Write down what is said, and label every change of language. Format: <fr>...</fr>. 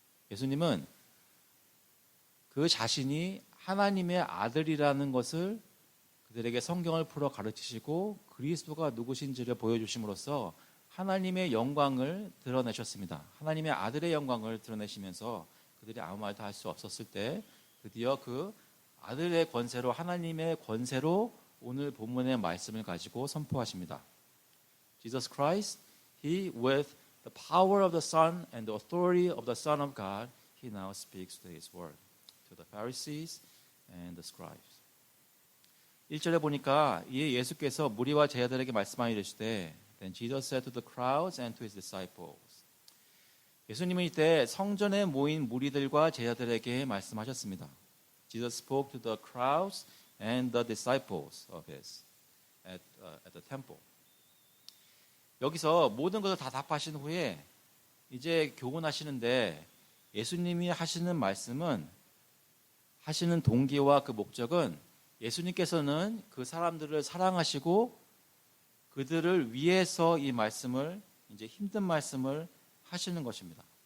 <ko>예수님은 그 자신이 하나님의 아들이라는 것을 그들에게 성경을 풀어 가르치시고 그리스도가 누구신지를 보여주심으로써 하나님의 영광을 드러내셨습니다. 하나님의 아들의 영광을 드러내시면서 그들이 아무 말도 할 수 없었을 때 드디어 그 아들의 권세로 하나님의 권세로 오늘 본문의 말씀을 가지고 선포하십니다.</ko> <en>Jesus Christ, He with the power of the Son and the authority of the Son of God, He now speaks to His word to the Pharisees and the scribes.</en> <ko>1절에 보니까 이에 예수께서 무리와 제자들에게 말씀하여 이르시되</ko> <en>Then Jesus said to the crowds and to His disciples.</en> <ko>예수님은 이때 성전에 모인 무리들과 제자들에게 말씀하셨습니다.</ko> <en>Jesus spoke to the crowds and the disciples of His at the temple.</en> <ko>여기서 모든 것을 다 답하신 후에 이제 교훈하시는데 예수님이 하시는 말씀은 하시는 동기와 그 목적은 예수님께서는 그 사람들을 사랑하시고 그들을 위해서 이 말씀을 이제 힘든 말씀을 하시는 것입니다.</ko>